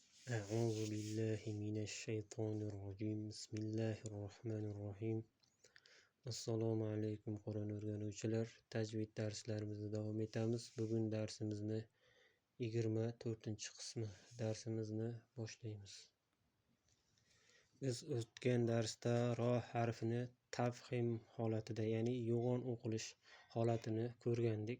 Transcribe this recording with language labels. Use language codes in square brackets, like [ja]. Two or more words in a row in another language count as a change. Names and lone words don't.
[ar] أعوذ بالله من الشيطان الرجيم بسم الله الرحمن الرحيم السلام عليكم [uz] Qur'on o'rganuvchilar. Tajvid darslarimizni davom etamiz. Bugun darsimizni 24-qismi darsimizni boshlaymiz. Biz o'tgan darsda ro harfini tafxim holatida, ya'ni yo'g'on o'qilish holatini ko'rgandik.